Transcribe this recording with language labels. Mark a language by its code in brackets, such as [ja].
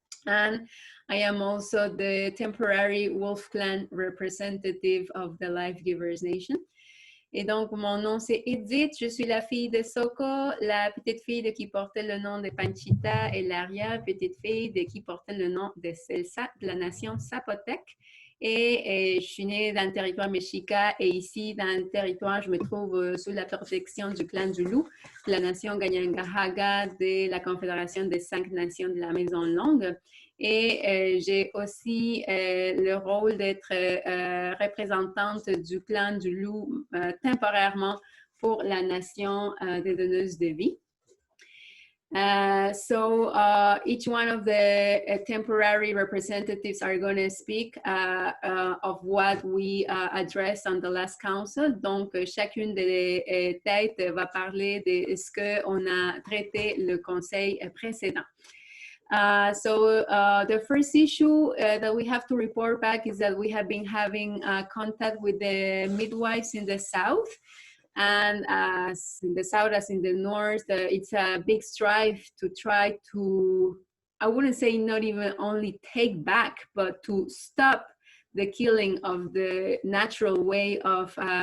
[en] And I am also the temporary Wolf Clan representative of the Life Givers Nation. [fr] Et donc, mon nom, c'est Edith. Je suis la fille de Soko, la petite fille de qui portait le nom de Panchita et l'arrière-petite fille de qui portait le nom de Celsa, de la nation Zapotec. Et je suis née dans le territoire Mexica et ici, dans le territoire, je me trouve sous la protection du clan du Loup, de la nation Ganyangahaga, de la Confédération des 5 nations de la Maison Longue. Et j'ai aussi le rôle d'être représentante du clan du Loup temporairement pour la nation des donneuses de vie. [en] So each one of the temporary representatives are going to speak of what we addressed on the last council. [fr] Donc, chacune des têtes va parler de ce qu'on a traité le conseil précédent. [en] So the first issue that we have to report back is that we have been having contact with the midwives in the South. And as in the South as in the North, it's a big strive to try to, I wouldn't say not even only take back, but to stop the killing of the natural way of